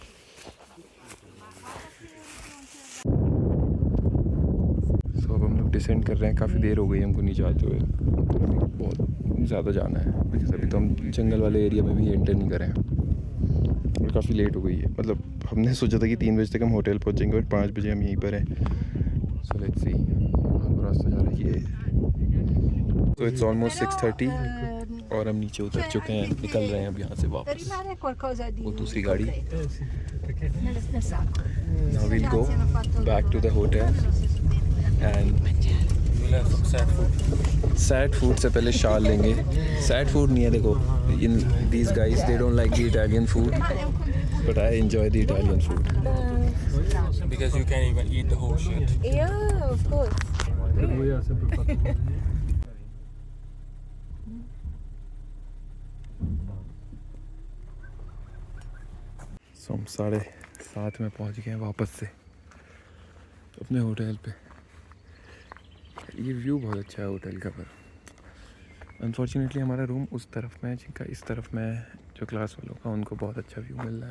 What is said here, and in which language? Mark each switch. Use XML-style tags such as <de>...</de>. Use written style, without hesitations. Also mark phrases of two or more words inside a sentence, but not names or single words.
<hi>सो अब हम लोग डिसेंड कर रहे हैं, काफ़ी देर हो गई हमको नीचे आते हुए, बहुत ज़्यादा जाना है बिकॉज अभी तो हम जंगल वाले एरिया में भी एंटर नहीं करें और काफ़ी लेट हो गई है। मतलब हमने सोचा था कि 3 बजे तक हम होटल पहुँच जाएंगे और 5 बजे हम यहीं पर हैं।</hi> <en>so let's see,</en> <hi>रास्ता जा रहा है ये।</hi> <en>so it's almost</en> <hi>6:30 और हम नीचे उतर चुके हैं, निकल रहे हैं अब यहाँ से वापस।</hi> <it>rimane qualcosa di</it> <hi>वो दूसरी गाड़ी।</hi> <it>nel sacco.</it> <en>Now we'll go back to the hotel and we'll have some sad food. sad food</en> <hi>से पहले शाल लेंगे।</hi> <en>sad food</en> <hi>नहीं है, देखो</hi> <en>in these guys they don't like the Italian food but I enjoy the Italian food. Because you can't even eat the whole shit. Yeah, of course.</en> <hi>वो यहाँ से prefer सो हम 7:30 में पहुँच गए हैं वापस से अपने होटल पे। ये व्यू बहुत अच्छा है होटल का, पर अनफॉर्चुनेटली हमारा रूम उस तरफ में है, जिनका इस तरफ में है, जो क्लास वालों का उनको बहुत अच्छा व्यू मिल रहा है।</hi>